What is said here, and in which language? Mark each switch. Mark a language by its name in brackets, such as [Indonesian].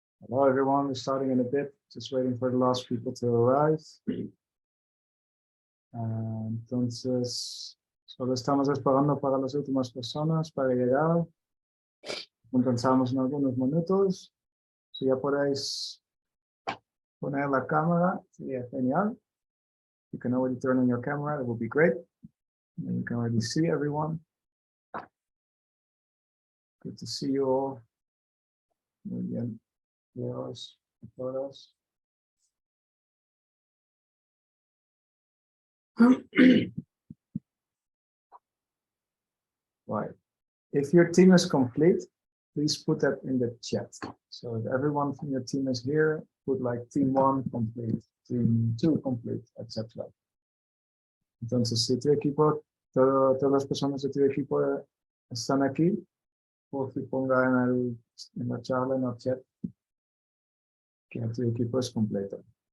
[English] Hello, everyone. We're starting in a bit. Just waiting for the last people to arrive. [Spanish] Entonces, solo estamos esperando para las últimas personas para llegar. Comenzamos en algunos minutos. Si ya podéis poner la cámara, sería genial. [English] You can already turn on your camera. It will be great. And you can already see everyone. Good to see you all. [Spanish] Muy bien. [English] Photos. Right. If your team is complete, please put that in the chat. So if everyone from your team is here, put like team 1 complete, team 2 complete, etc. Entonces, si tu equipo, todas las personas de tu equipo están aquí, por si ponga en la charla, en el chat, que tu equipo es completo.